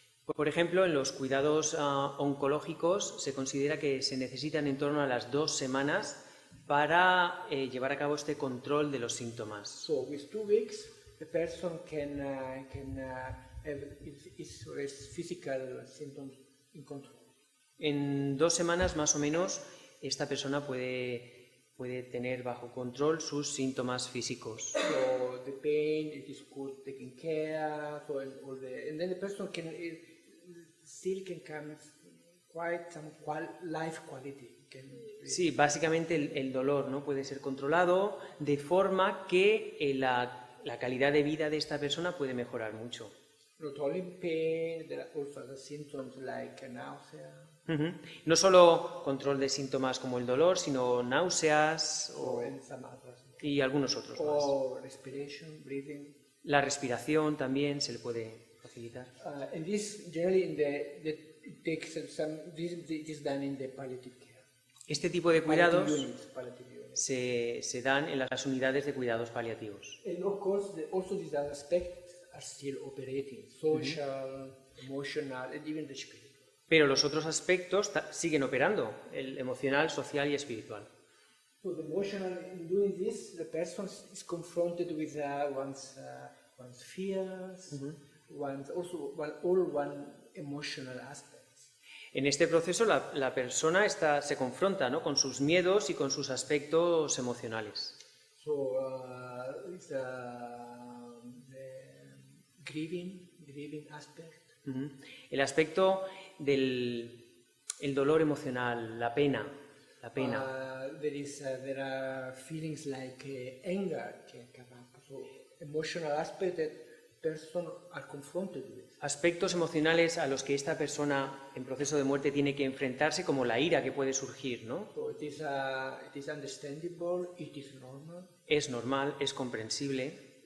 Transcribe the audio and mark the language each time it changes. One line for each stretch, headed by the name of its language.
Spanish: Por ejemplo, en los cuidados oncológicos se considera que se necesitan en torno a las 2 semanas para llevar a cabo este control de los síntomas.
English: So, with 2 weeks, the person can have his physical symptoms in control.
Spanish: En 2 semanas, más o menos, esta persona puede puede tener bajo control sus síntomas físicos.
English: So the pain, it is good taken care. So and then the person still can come quite some life quality.
Spanish: Sí, básicamente el dolor, ¿no?, puede ser controlado de forma que la calidad de vida de esta persona puede mejorar mucho.
English: Not only pain, there are also other symptoms like nausea.
Spanish: No solo control de síntomas como el dolor, sino náuseas
English: And some others.
Spanish: y algunos otros más.
English: Or respiration, breathing.
Spanish: La respiración también se le puede facilitar.
English: And this generally it takes this is done in the palliative care.
Spanish: Este tipo de cuidados
English: Palliative units.
Spanish: se dan en las unidades de cuidados paliativos.
English: And of course, also these other aspects are still operating: social, emotional, and even the spiritual.
Spanish: Pero los otros aspectos siguen operando, el emocional, social y espiritual.
English: So the emotional, in doing this, the person is confronted with one's fears, one emotional aspects.
Spanish: En este proceso la persona se confronta, ¿no?, con sus miedos y con sus aspectos emocionales.
English: So it's the grieving aspect.
Spanish: El aspecto del dolor emocional, la pena.
English: There are feelings like anger can come up. So emotional aspect that person are confronted with.
Spanish: Aspectos emocionales a los que esta persona en proceso de muerte tiene que enfrentarse, como la ira que puede surgir, ¿no?
English: So it is understandable, it is normal,
Spanish: Es normal, es comprensible